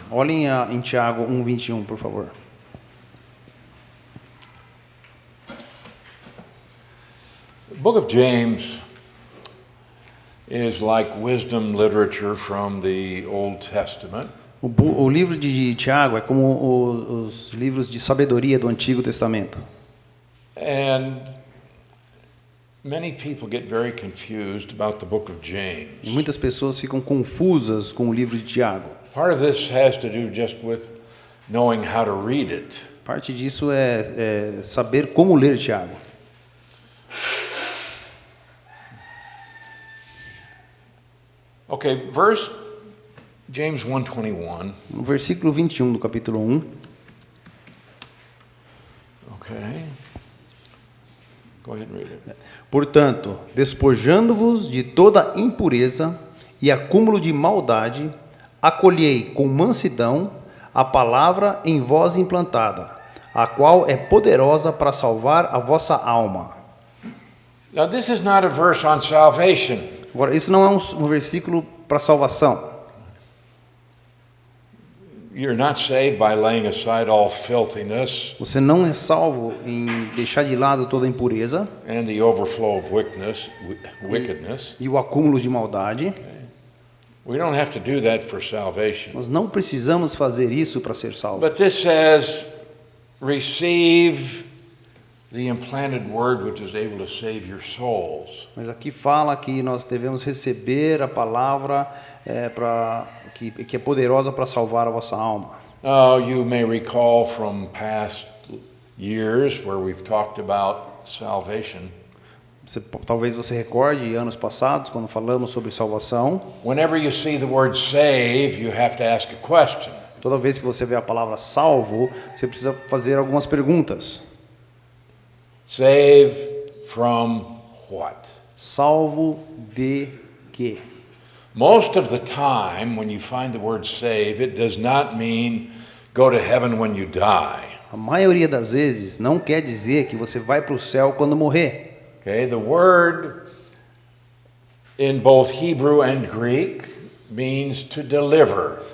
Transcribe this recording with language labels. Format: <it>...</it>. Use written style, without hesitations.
<pt>Olhem em Tiago 1:21, por favor.</pt> <en>The book of James is like wisdom literature from the Old Testament.</en> <pt>O livro de Tiago é como os livros de sabedoria do Antigo Testamento.</pt> <en>And many people get very confused about the book of James.</en> <pt>E muitas pessoas ficam confusas com o livro de Tiago.</pt> <en>Part of this has to do just with knowing how to read it.</en> <pt>Parte disso é saber como ler Tiago.</pt> <en>Okay, James 1:21.</en> <pt>No versículo 21 do capítulo 1.</pt> <en>Okay. Go ahead and read it.</en> <pt>Portanto, despojando-vos de toda impureza e acúmulo de maldade, acolhei com mansidão a palavra em vós implantada, a qual é poderosa para salvar a vossa alma.</pt> <en>Now, this is not a verse on salvation.</en> <pt>Agora, isso não é um versículo para salvação.</pt> <en>You're not saved by laying aside all filthiness</en> <pt>Você não é salvo em deixar de lado toda a impureza</pt> <en>and the overflow of wickedness.</en> <pt>e o acúmulo de maldade.</pt> <en>We don't have to do that for salvation.</en> <pt>Nós não precisamos fazer isso para ser salvo.</pt> <en>But this says, receive the implanted word which is able to save your souls.</en> <pt>Mas aqui fala que nós devemos receber a palavra que é poderosa para salvar a vossa alma.</pt> <en>You may recall from past years where we've talked about salvation.</en> <pt>Talvez você recorde anos passados, quando falamos sobre salvação.</pt> <en>Whenever you see the word save, you have to ask a question.</en> <pt>Toda vez que você vê a palavra salvo, você precisa fazer algumas perguntas.</pt> <en>Save from what?</en> <pt>Salvo de quê?</pt> <en>Most of the time, when you find the word save, it does not mean go to heaven when you die.</en> <pt>A maioria das vezes não quer dizer que você vai para o céu quando morrer.</pt> <en>Okay, the word in both Hebrew and Greek means to deliver.</en>